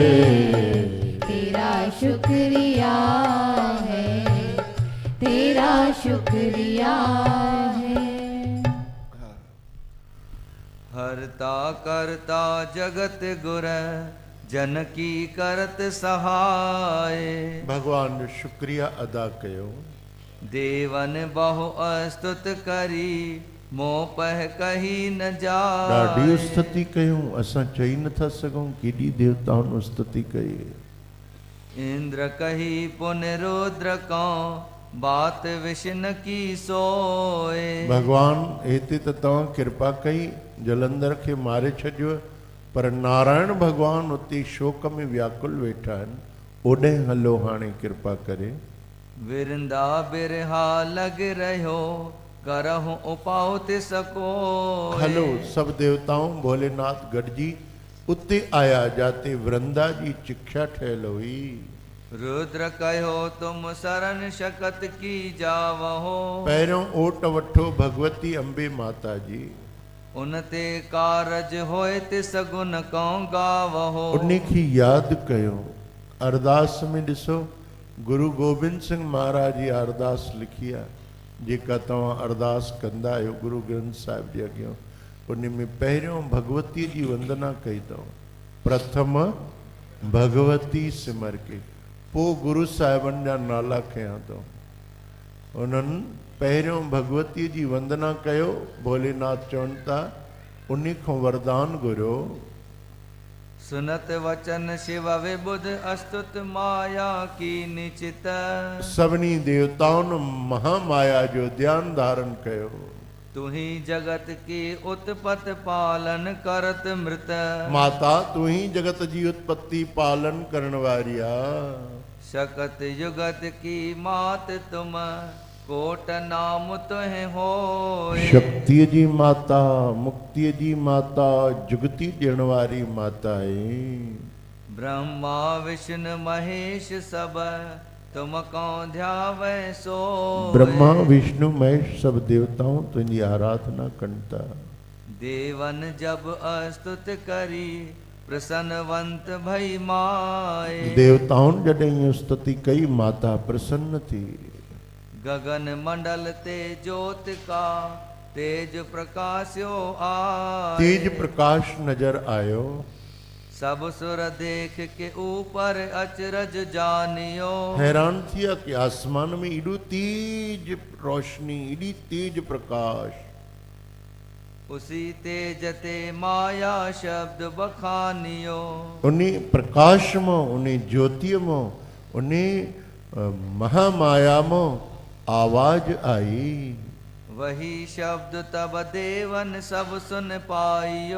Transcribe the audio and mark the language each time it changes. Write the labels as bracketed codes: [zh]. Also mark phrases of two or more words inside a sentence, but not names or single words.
[hi] तेरा शुक्रिया है, तेरा शुक्रिया है। [bra] हरता करता जगत गुर जन की करत सहाय। [sd] भगवान जो शुक्रिया अदा कयो। [bra] देवन बहु अस्तुत करी मोह पह कही न जाए। [sd] ॾाढी स्तुति कयूं, असां चई नथा सघूं केॾी देवताउनि स्तुति कई। [bra] इंद्र कही पुन रुद्र कौ बात विष्णु की सोए। [sd] भगवान हिते त तव्हां कृपा कई, जलंधर खे मारे छॾियो, पर नारायण भगवान उते शोक में व्याकुल वेठा आहिनि। ओॾे हलो हाणे कृपा करे। [bra] विरंदा बिरहा लग रहो करहु उपाउ ते सको। [sd] हलो सब देवताऊं भोलेनाथ गॾिजी उते आया जाते वृंदा जी चिक्षा ठहियल हुई। [bra] रुद्र कहो तुम शरण शकत की जावहो। [sd] पहिरियों ओट वठो भगवती अंबे माता जी। [bra] उनते कारज होए ते सगुन कौं गावहो। [sd] उनखे यादि कयो। अरदास में ॾिसो गुरु गोबिंद सिंह महाराज जी अरदास लिखी आहे, जेका तव्हां अरदास कंदा आहियो गुरु ग्रंथ साहिब जे अॻियां। उन में पहिरियों भगवती जी वंदना कई अथऊं। [pa] ਪ੍ਰਥਮ ਭਗਵਤੀ ਸਿਮਰ ਕੇ [sd] पोइ गुरु साहिबनि जा नाला खयां थो। उन्हनि पहिरियों भगवतीअ जी वंदना कयो, भोलेनाथ चवनि था उन्ही खां वरदान घुरियो। [bra] सुनत वचन शिव विबुध अस्तुत माया की निचित। [sd] सभिनी देवताउनि महामाया जो ध्यान धारण कयो। [bra] तू ही जगत की उत्पत पालन करत मृत। [sd] माता तू ही जगत जी उत्पत्ति पालन करण वारी आ। [bra] शकत युगत की मात तुम कोट नाम तुहे होए। [sd] शक्तिअ जी माता, मुक्तिअ जी माता, जुगती ॾियण वारी माता आहे। [bra] ब्रह्मा विष्णु महेश सब तुम कौं ध्यावे सो। [sd] ब्रह्मा विष्णु महेश सब देवताऊं तुंहिंजी आराधना कनि था। [bra] देवन जब अस्तुत करी प्रसन्नवंत भई माए। [sd] देवताउनि जॾहिं स्तुति कई माता प्रसन्न थी। [bra] गगन मंडल ते ज्योत का तेज प्रकाश्यो आए। [sd] तेज प्रकाश नजर आयो। [bra] सब सुर देख के ऊपर अचरज जानियो। [sd] हैरान थिया कि आसमान में एॾो तेज रोशनी, एॾी तेज प्रकाश। [bra] उसी तेज ते माया शब्द बखानियो। [sd] उन्हीं प्रकाश में, उन्हीं ज्योतिअ में, उन्हीं महामाया में आवाज आई। [bra] वही शब्द तब देवन सब सुन पाइयो।